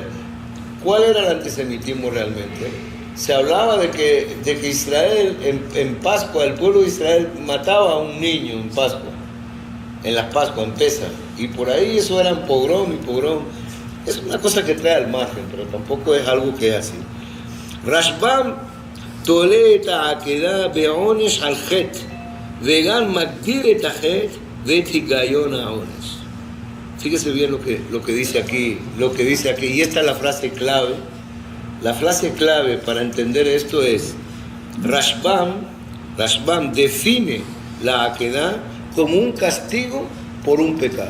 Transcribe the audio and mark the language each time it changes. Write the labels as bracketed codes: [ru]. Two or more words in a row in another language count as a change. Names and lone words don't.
[es] ¿Cuál era el antisemitismo realmente? Se hablaba de que Israel, en Pascua, el pueblo de Israel mataba a un niño en Pascua, en las Pascuas, en Pesach, y por ahí eso eran pogrom y pogrom. Es una cosa que trae al margen, pero tampoco es algo que es así. [he] Rashbam תולה את העקדה בעונש על חטא, וגם מגדיר את החטא ואת היגיון העונש. [es] Fíjese bien lo que dice aquí, y esta es la frase clave. La frase clave para entender esto es, Rashbam define la Akedah como un castigo por un pecado.